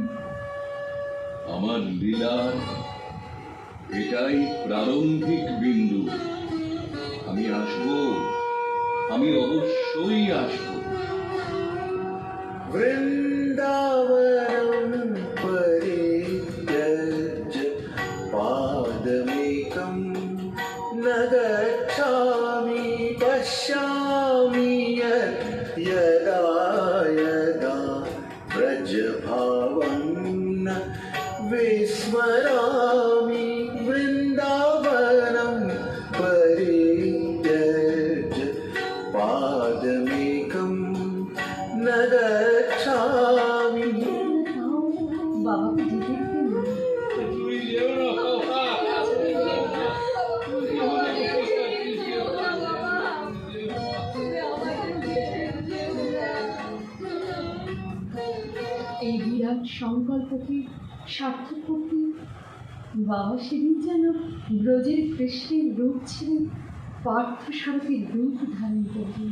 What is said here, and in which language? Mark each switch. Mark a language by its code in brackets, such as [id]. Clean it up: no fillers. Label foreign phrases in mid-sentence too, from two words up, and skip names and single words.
[bn] আমার লীলার এটাই প্রারম্ভিক বিন্দু। আমি আসবো, আমি অবশ্যই আসবো। [sa] वृन्दावनं परित्यज्य पादमेकं न गच्छामि पश्यामि यदा यदा व्रजभावं न विस्मरामि। वृन्दावनं परित्यज्य पादमेकं न गच्छामि। [bn] বাবাকে যেতে দিতেন এই বিরাট সংকল্পকে সার্থক করতে বাবা সেদিন যেন ব্রজের কৃষ্ণের রূপ ছিলেন পার্থ সারথীর রূপ ধারণ করলেন।